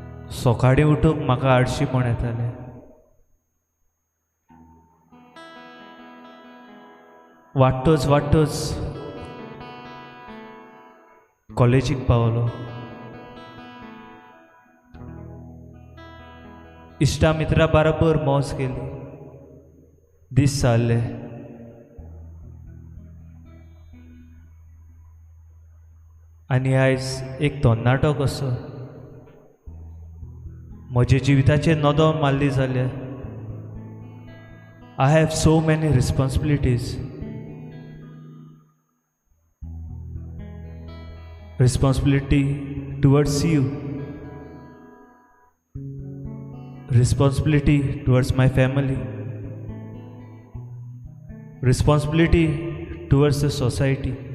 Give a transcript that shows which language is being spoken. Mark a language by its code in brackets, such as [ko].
[kok] सकाळीं उठूंक म्हाका आळशीपण येतालें. वाटतोच वाटतोच कॉलेजीक पावलो. इश्टा मित्रा बरोबर मौज केली. दीस जाल्ले आनी आयज एक तरणाटो कसो म्हज्या जिविताचेर नदर मारली जाल्यार [en] I have so many responsibilities. Responsibility towards you, responsibility towards my family, responsibility towards the society.